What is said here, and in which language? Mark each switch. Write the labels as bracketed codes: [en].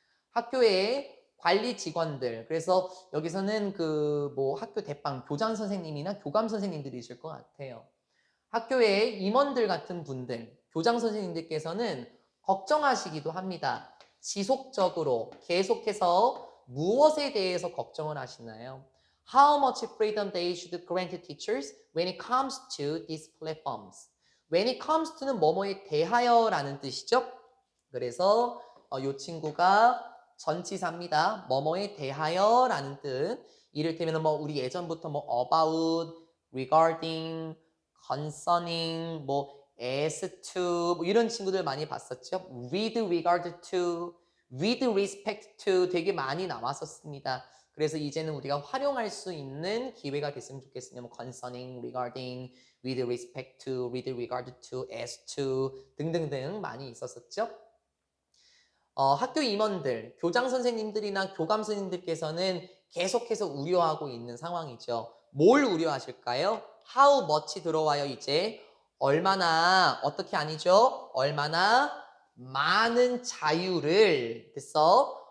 [ko] 학교의 관리 직원들, 그래서 여기서는 그 뭐 학교 대빵 교장 선생님이나 교감 선생님들이실 것 같아요. 학교의 임원들 같은 분들, 교장 선생님들께서는 걱정하시기도 합니다. 지속적으로 계속해서 무엇에 대해서 걱정을 하시나요? [en] How much freedom they should grant to teachers when it comes to these platforms. When it comes to [ko] 는 뭐뭐에 대하여라는 뜻이죠. 그래서 이 친구가 전치사입니다. 뭐뭐에 대하여라는 뜻. 이를테면 뭐 우리 예전부터 뭐 [en] about, regarding, concerning, [ko] 뭐 as to 뭐 이런 친구들 많이 봤었죠. [en] with regard to, with respect to [ko] 되게 많이 나왔었습니다. 그래서 이제는 우리가 활용할 수 있는 기회가 됐으면 좋겠습니다. [en] 뭐 concerning, regarding, with respect to, with regard to, as to [ko] 등등등 많이 있었었죠. 학교 임원들, 교장 선생님들이나 교감 선생님들께서는 계속해서 우려하고 있는 상황이죠. 뭘 우려하실까요? [en] How much [ko] 들어와요, 이제. 얼마나, 어떻게 아니죠? 얼마나 많은 자유를, 됐어?